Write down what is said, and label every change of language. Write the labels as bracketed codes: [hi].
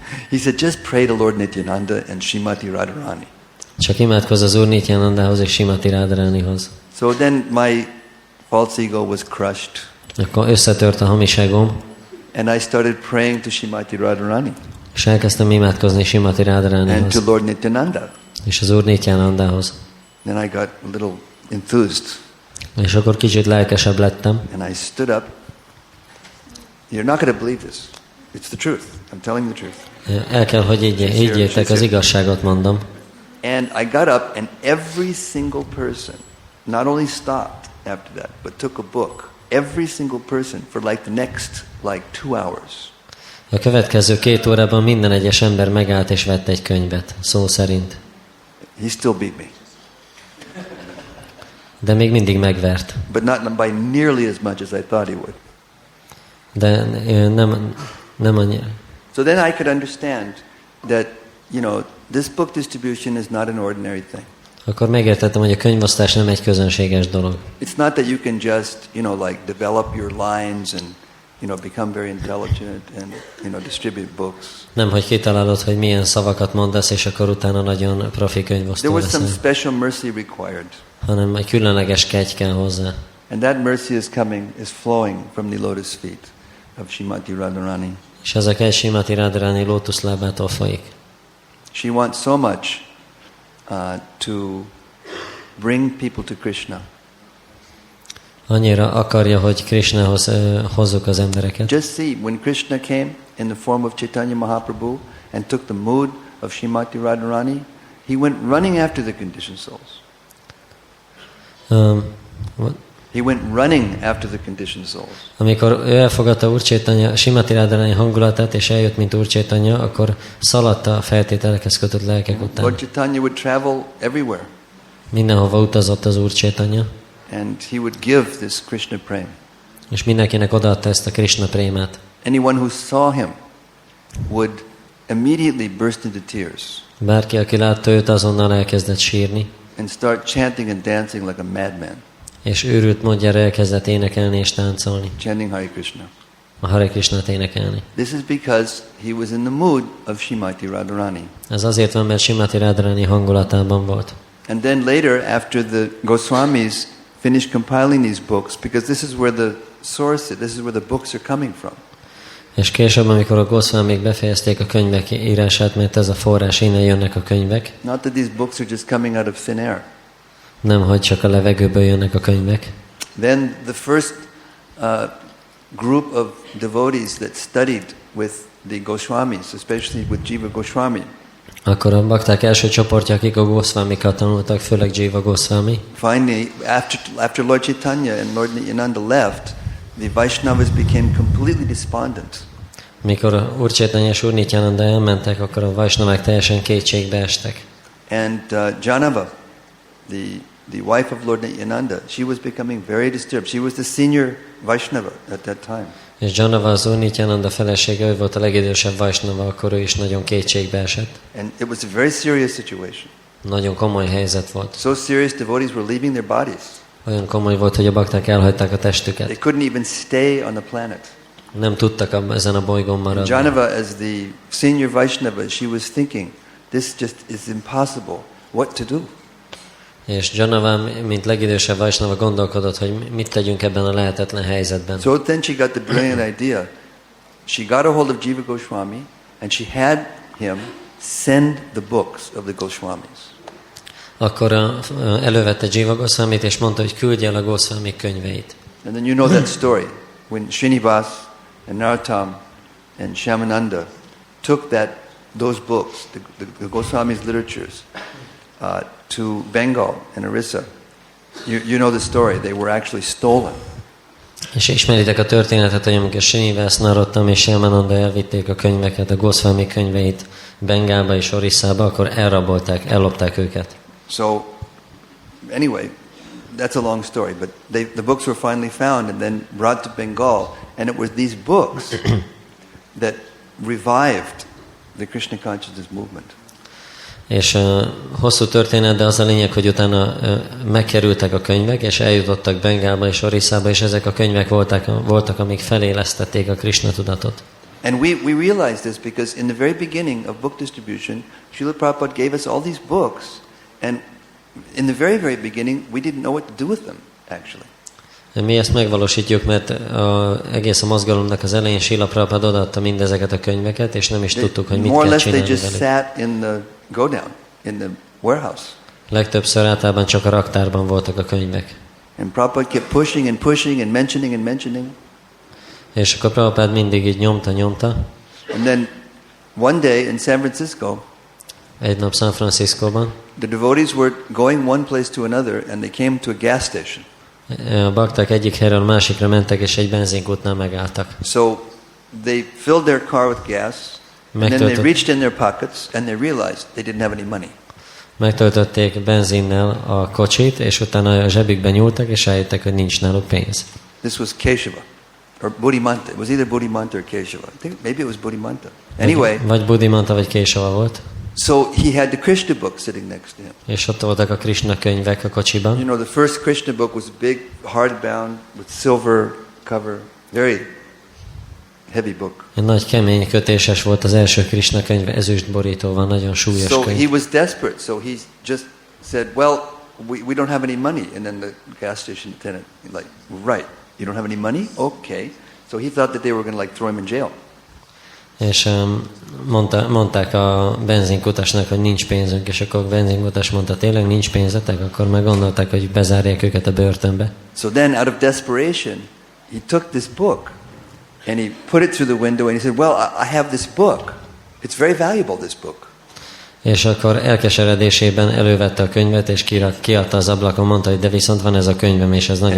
[en] He said, just pray to Lord Nityananda and Srimati Radharani. [hu] Csak imádkozz az Úr Nityanandához és Srimati Radharanihoz. [en] So then false ego was crushed. [hu] Akkor összetört a hamiságom, [en] And I started praying to Srimati Radharani [hu] és elkezdtem imádkozni Srimati [en] and to [hu] Radharanihoz, [en] Lord Nityananda. [hu] és az Úr Nityanandához. [en] Then I got a little enthused [hu] És akkor kicsit lelkesebb lettem, [en] and I stood up. You're not going to believe this. It's the truth. I'm telling the truth. [hu] el kell, hogy higgyétek, az igazságot mondom. [en] And I got up and every single person not only stopped after that, but took a book. Every single person for like the next 2 hours. [hu] A következő 2 órában minden egyes ember megállt és vett egy könyvet, szó szerint. [en] He still beat me. [hu] De még mindig megvert. [en] But not by nearly as much as I thought he would. [hu] De nem annyira. [en] So then I could understand that, this book distribution is not an ordinary thing. [hu] Akkor megértettem, hogy a könyvosztás nem egy közönséges dolog. [en] It's not that you can just, develop your lines and, become very intelligent and, distribute books. [hu] Nem, hogy kitalálod, hogy milyen szavakat mondasz, és akkor utána nagyon profi [en] There [hu] könyvosztó [en] was some [hu] leszel. [en] special mercy required. [hu] Hanem egy különleges kegy kell hozzá. [en] And that mercy is flowing from the lotus feet of Srimati Radharani. [hu] És ez a kegy Srimati Radharani lótuszlábától folyik. [en] She wants so much to bring people to Krishna. [hu] Annyira akarja, hogy Krishnahoz hozzuk az embereket. [en] Just see, when Krishna came in the form of Chaitanya Mahaprabhu and took the mood of Srimati Radharani, he went running after the conditioned souls. What? He went running after the conditioned souls. [hu] Amikor ő elfogadta Úr Chaitanya, Srimati Radharani hangulatát, és eljött, mint Úr Chaitanya, akkor szaladt a feltételekhez kötött lelkek után. [en] Lord Chaitanya would travel everywhere. [hu] Mindenhova utazott az Úr Chaitanya. [en] And he would give this Krishna prema. [hu] És mindenkinek odaadta ezt a Krishna prémát. [en] Anyone who saw him would immediately burst into tears [hu] Bárki, aki látta őt, azonnal elkezdett sírni, [en] and start chanting and dancing like a madman, [hu] és őrült módjára elkezdett énekelni és táncolni, [en] chanting Hare Krishna. [hu] a Hare Krishnát énekelni. [en] This is because he was in the mood of Srimati Radharani. [hu] Ez azért van, mert Srimati Radharani hangulatában volt. [en] And then later, after the Goswamis finished compiling these books, because this is where the source, this is where the books are coming from. [hu] És később, amikor a Goswamik befejezték a könyvek írását, mert ez a forrás, innen jönnek a könyvek. [en] Not that these books are just coming out of thin air. [hu] Nem, hogy csak a levegőből jönnek a könyvek. [en] Then the first group of devotees that studied with the Goswamis, especially with Jiva Goswami, [hu] Akkor a bakták első csoportja, akik a Goswamikat tanultak, főleg Jiva Goswami. [en] finally, after Lord Chaitanya and Lord Nityananda left, the Vaishnavas became completely despondent. [hu] Mikor Úr Chaitanya és Úr Nityananda elmentek, akkor a Vaisnavák teljesen kétségbe estek. [en] And Janava, the wife of Lord Nityananda, she was becoming very disturbed. She was the senior Vaishnava at that time. [hu] És Janava, az Úr Nityananda felesége, ő volt a legidősebb Vaisnava, akkor ő is nagyon kétségbe esett. [en] And it was a very serious situation. [hu] Nagyon komoly helyzet volt. [en] So serious, devotees were leaving their bodies. [hu] Olyan komoly volt, hogy a bakták elhagyták a [en] They [hu] testüket. [en] couldn't even stay on the planet. [hu] Nem tudtak ezen a bolygón maradni. [en] Janava, as the senior Vaishnava, she was thinking, this just is impossible. What to do? [hu] És Janava, mint legidősebb Vaisnava gondolkodott, hogy mit tegyünk ebben a lehetetlen helyzetben. [en] So then she got the brilliant idea. She got a hold of Jiva Goswami and she had him send the books of the Goswamis. [hu] Akkor elővette Jiva Goswamit, és mondta, hogy küldje el a Goswami könyveit. [en] And then you know that story. When Srinivas and Narottam and Shyamananda took those books, the Goswami's literatures, to Bengal and Orissa. You know the story. They were actually stolen. [hu] És ismeritek a történetet, hogy amikor Srinivas, Narottam és Shyamananda elvitték a könyveket, a Goswami könyveit Bengálba és Orisszába, akkor ellopták őket. [en] So, anyway, that's a long story, but the books were finally found and then brought to Bengal, and it was these books that revived the Krishna consciousness movement. [hu] És hosszú történet, de az a lényeg, hogy utána megkerültek a könyvek, és eljutottak Bengálba és Orisszába, és ezek a könyvek voltak, amik felélesztették a Krishna tudatot. [en] And we realized this because in the very beginning of book distribution, Srila Prabhupada gave us all these books, and in the very, very beginning, we didn't know what to do with them, actually. [hu] Mi ezt megvalósítjuk, mert egész a mozgalomnak az elején Srila Prabhupád odaadta mindezeket a könyveket, és nem is tudtuk, hogy mit [en] More or [hu] kell [en] less they [hu] csinálni [en] just [hu] velük. [en] sat in the go-down, in the warehouse. [hu] Legtöbbször általában csak a raktárban voltak a könyvek. [en] And Prabhupada kept pushing and pushing and mentioning. [hu] És akkor Prabhupád mindig így nyomta. [en] And then one day in San Francisco, [hu] Egy nap San Franciscóban [en] the devotees were going one place to another, and they came to a gas station. [hu] a bakták egyik helyről a másikra mentek, és egy benzinkútnál megálltak. [en] So they filled their car with gas, and then they reached in their pockets, and they realized they didn't have any money. [hu] Megtöltötték benzinnel a kocsit, és utána a zsebükbe nyúltak, és rájöttek, hogy nincs náluk pénz. [en] This was Kesava, or Buddhimanta. It was either Buddhimanta or Kesava. I think maybe it was Buddhimanta. Anyway, [hu] Vagy Buddhimanta, vagy Kesava volt. [en] so he had the Krishna book sitting next to him. [hu] És ott voltak a Krishna könyvek a kocsiban. [en] You know, the first Krishna book was big, hardbound, with silver cover, very heavy book. [hu] Egy nagy kemény kötéses volt az első Krishna könyv, ezüst borítóval, nagyon súlyos [en] So he [hu] könyv. [en] was desperate, so he just said, well, we don't have any money. And then the gas station attendant, like, right, you don't have any money? Okay. So he thought that they were going to like throw him in jail. [hu] És mondták a benzinkutasnak, hogy nincs pénzünk, és akkor a benzinkutas mondta, tényleg nincs pénzetek? Akkor meg gondolták, hogy bezárják őket a börtönbe. [en] So then out of desperation, he took this book and he put it through the window and he said, well, I have this book. It's very valuable, this book. [hu] És akkor elkeseredésében elővette a könyvet, és kiadta az ablakon, mondta, hogy de viszont van ez a könyvem, és ez nagyon